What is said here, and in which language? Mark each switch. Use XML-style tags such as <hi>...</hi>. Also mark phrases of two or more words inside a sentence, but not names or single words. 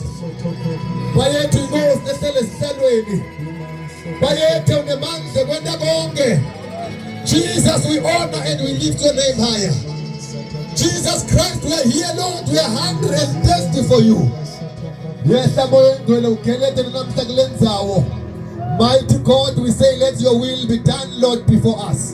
<ss>Bayethu inkosi nehlele sihlalweni. Bayethu unemandla kwenda konke.</ss> <en>Jesus, we honor and we lift your name higher. Jesus Christ, we are here, Lord. We are hungry and thirsty for you. Yes, mighty God, we say, let your will be done, Lord, before us.</en>